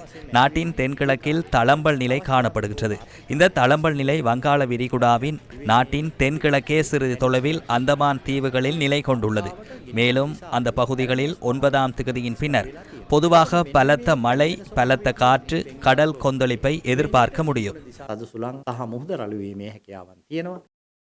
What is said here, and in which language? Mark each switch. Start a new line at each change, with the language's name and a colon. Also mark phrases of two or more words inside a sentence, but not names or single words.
Tamil: நாட்டின் தென்கிழக்கில் தளம்பல் நிலை காணப்படுகின்றது. இந்த தளம்பல் நிலை வங்காள விரிகுடாவின் நாட்டின் தென்கிழக்கே சிறிது தொலைவில் அந்தமான் தீவுகளில் நிலை கொண்டுள்ளது. மேலும் அந்த பகுதிகளில் 9ஆம் தேதியின் பின்னர் பொதுவாக பலத்த மழை, பலத்த காற்று, கடல் கொந்தளிப்பை எதிர்பார்க்க முடியும்.
Sinhala: සද සුළං සහ මුහුද රළු වීමේ හැකියාවන් තියෙනවා.